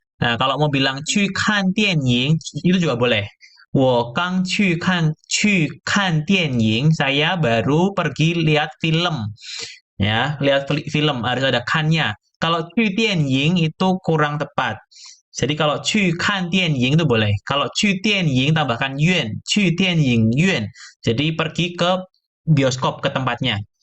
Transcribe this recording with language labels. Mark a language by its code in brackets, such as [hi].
[id] Nah, kalau mau bilang [zh] 去看电影 [id] itu juga boleh. [zh] 我刚去看电影. [id] Saya baru pergi lihat film. Ya, lihat film harus ada kan-nya. Kalau [zh] 去电影 [id] itu kurang tepat. Jadi kalau [zh] 去看电影 [id] itu boleh. Kalau [zh] 去电影 [id] tambahkan 院, [zh] 去电影院. [id] Jadi pergi ke bioskop, ke tempatnya.